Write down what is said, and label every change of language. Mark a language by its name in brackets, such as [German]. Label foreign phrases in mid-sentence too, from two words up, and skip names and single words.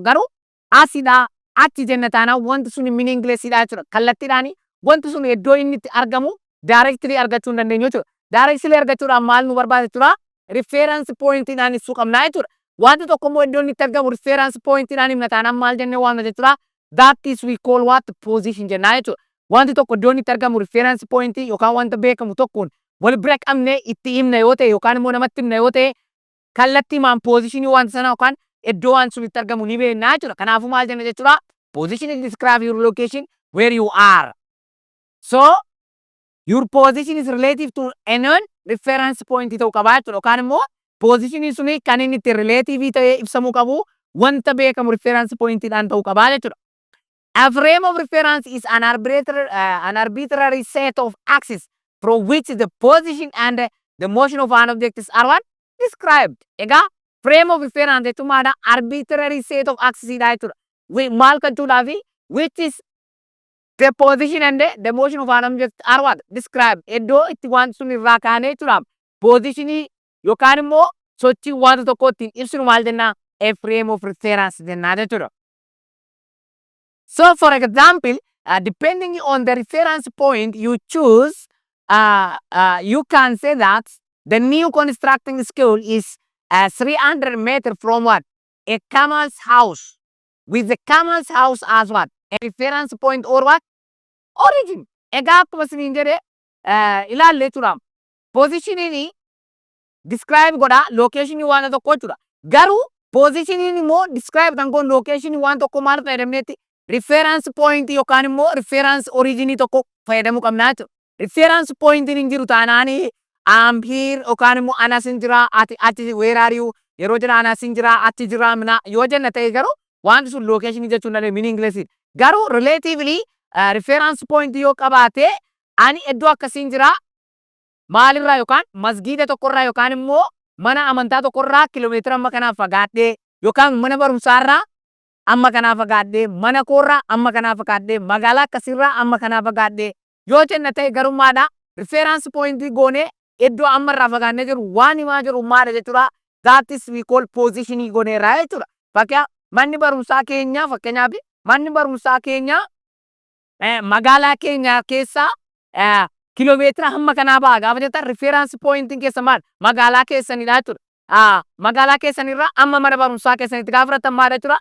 [Oromo] Garuu asidhaa achi jenna taanaan wanti sun meaninglessidha jechuudha. Kallattiidhaan wanti sun iddoo inni itti argamu directly argachuu hin dandeenyu jechuudha. Directly argachuudhaan maal nu barbaada jechuudha? [English] Reference pointiidhaan [Oromo] ibsuu qabnaa jechuudha. Wanti tokko immoo iddoo inni itti argamu [English] reference pointiidhaan [Oromo] himna taanaan maal jennee waamna jechuudha? [English] That is we call what? Position [Oromo] jennaa jechuudha. Wanti tokko iddoo inni itti argamu [English] reference pointii [Oromo] yookaan wanta beekamu tokkoon wal bira qabnee itti himna yoo ta'e yookaan immoo namatti himna yoo ta'e kallattii maan positionii wanta sana yookaan iddoo waan sun itti argamu ni beekna jechuudha. Kanaafuu maal jenna jechuudha? [English] Position is describe your location where you are. So your position is relative to a non reference point [Oromo] ta'uu qaba jechuudha. Yookaan immoo positionii suni kan inni itti relative ta'ee ibsamuu qabu wanta beekamu [English] reference pointidhaan [Oromo] ta'uu qabaa jechuudha. [English] A frame of reference is an arbitrary set of axes from which the position and the motion of an object are what? Described. Egaa frame of reference [Oromo] jechuun maadha? [English] Arbitrary set of axes [Oromo] dha jechuudha. Maal kan jechuudhaafi [English] which is the position and the motion of an object are what? Described. [Oromo] Iddoo itti wanti sun irraa kaanee jechuudha. Positionii yookaan immoo sochii wanta tokko ittiin ibsinu maal jennaa? [English] A frame of reference [Oromo] jennaa jechuudha. [English] So, for example, depending on the reference point you choose, you can say that the new constructing school is 300 meters from what? A camel's house. With the camel's house as what? A reference point or what? Origin. [Oromo] Egaa akkuma isiniin jedhe ilaallee tura. Positionii describe godha locationii waan tokko jechuudha. Garuu positionii immoo describe kan kun locationii waan tokko maal fayyadamneetti [English] reference point [Oromo] yookaan immoo [English] reference originii [Oromo] tokko fayyadamuu qabnaa jechuudha. [English] Reference point [Oromo] hin jiru taanaanii [English] I'm here [Oromo] yookaan immoo anas hin jira ati [English] where are you [Oromo] yeroo jira anas hin jira ati jira mina yoo jenna ta'e garuu wanti sun locationii jechuun danda'e meaningless. Garuu relatively [English] reference point [Oromo] yoo qabaate ani iddoo akkasiin jira maalirraa yookaan masgiida tokkorraa yookaan immoo mana amantaa tokkorraa kiiloomeetira amma kanaaf fagaadhee yookaan mana barumsaarraa amma kanaaf fagaadhee mana koorraa amma kanaaf fagaadhee magaalaa akkasirraa amma kanaaf fagaadhee yoo jenna ta'e garummaadha reference point goonee iddoo ammarraa fagaannee jiru waan himaa jiru maadha jechuudha. [English] That is we call positionii [Oromo] gooneerraa jechuudha. Fakkeenyaaf manni barumsaa keenyaa fakkeenyaaf manni barumsaa keenyaa magaalaa keenya keessaa kiiloomeetira hamma kanaa ba'a gaafa jettan [English] reference pointiin [Oromo] keessa maal magaalaa keessanidha jechuudha. Magaalaa keessanirraa amma mana barumsaa keessanitti gaafa fudhatan maal jechuudha.